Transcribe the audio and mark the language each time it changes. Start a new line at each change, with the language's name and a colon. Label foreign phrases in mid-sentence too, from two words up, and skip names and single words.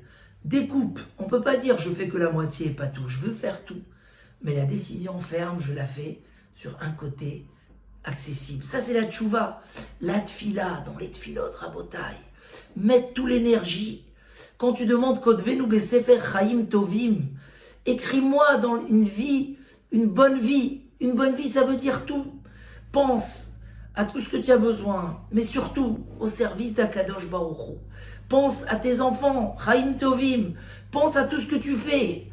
French: Découpe, on ne peut pas dire je fais que la moitié et pas tout, je veux faire tout. Mais la décision ferme, je la fais sur un côté accessible. Ça c'est la tchouva. La tfila, dans les
Hebrew: תפילות רבותי,
French: mettre toute l'énergie. Quand tu demandes
Hebrew: כתבנו בספר חיים טובים,
French: écris-moi dans une vie, une bonne vie. Une bonne vie, ça veut dire tout. Pense à tout ce que tu as besoin, mais surtout au service d'
Hebrew: הקדוש ברוך הוא.
French: Pense à tes enfants,
Hebrew: חיים טובים.
French: Pense à tout ce que tu fais.